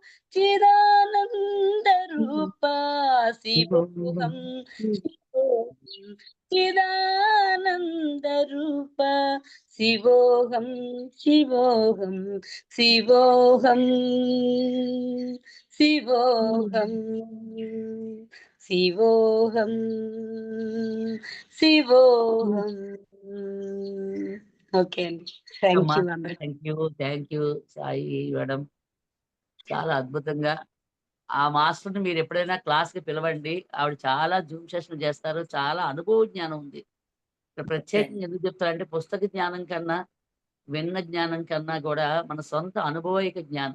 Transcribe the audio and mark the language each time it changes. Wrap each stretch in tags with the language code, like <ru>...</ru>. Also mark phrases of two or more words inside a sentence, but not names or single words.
<sa>चिदानन्दरूपा शिवोऽहं चिदानन्दरूपा शिवोऽहं शिवोऽहं शिवोऽहं शिवोऽहं शिवोऽहं शिवोऽहं</sa> <te>ఓకే అండి థ్యాంక్ అమ్మా యూ అందరికి</te> <en>thank you Sai madam.</en> <te>చాలా అద్భుతంగా ఆ మాస్టర్ని మీరు ఎప్పుడైనా క్లాస్కి పిలవండి. ఆవిడ చాలా జూమ్ సెషన్ చేస్తారు. చాలా అనుభవ జ్ఞానం ఉంది. ఇక్కడ ప్రత్యేకంగా ఎందుకు చెప్తారంటే పుస్తక జ్ఞానం కన్నా విన్న జ్ఞానం కన్నా కూడా మన సొంత అనుభవైక జ్ఞానం.</te>